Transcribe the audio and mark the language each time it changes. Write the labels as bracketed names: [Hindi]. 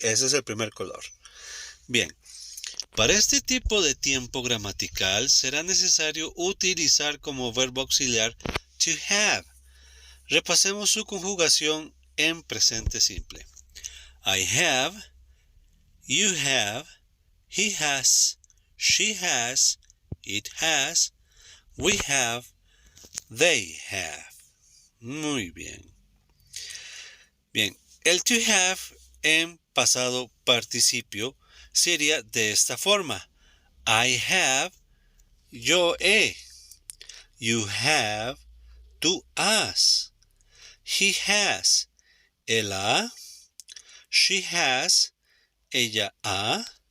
[Spanish] Ese es el primer color. Bien, para este tipo de tiempo gramatical será necesario utilizar como verbo auxiliar to have. Repasemos su conjugación en presente simple. [English] I have, you have, he has, she has, it has, we have, they have. [Spanish] Muy bien. Bien, el to have en pasado participio sería de esta forma. [English] I have, [Spanish] yo he. [English] You have, [Spanish] tú has. [English] He has, [Spanish] él ha. [English] She has, [Spanish] ella ha.